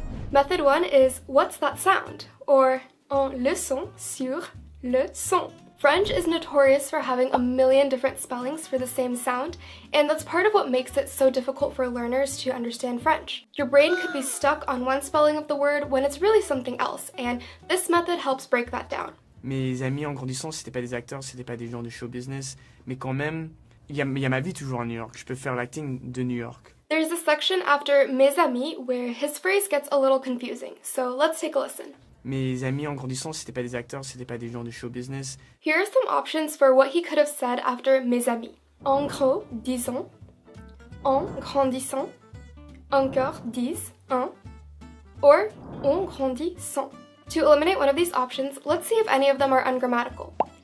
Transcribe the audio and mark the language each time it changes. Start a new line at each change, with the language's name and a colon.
English: Method 1 is what's that sound, or
French: en leçon sur le son.
English: French is notorious for having a million different spellings for the same sound, and that's part of what makes it so difficult for learners to understand French. Your brain could be stuck on one spelling of the word when it's really something else, and this method helps break that down.
French: Mes amis en grandissant, c'était pas des acteurs, c'était pas des gens de show business, mais quand même, il y a ma vie toujours à New York. Je peux faire l'acting de New York.
English: There's a section after
French: mes amis
English: where his phrase gets a little confusing, so let's take a listen.
French: Mes amis en grandissant, c'était pas des acteurs, c'était pas des gens de show business.
English: Here are some options for what he could have said after
French: mes amis. En gros, disons. En grandissant. Encore, dis, un.
English: Or,
French: on grandit sans.
English: To eliminate one of these options, let's see if any of them are ungrammatical.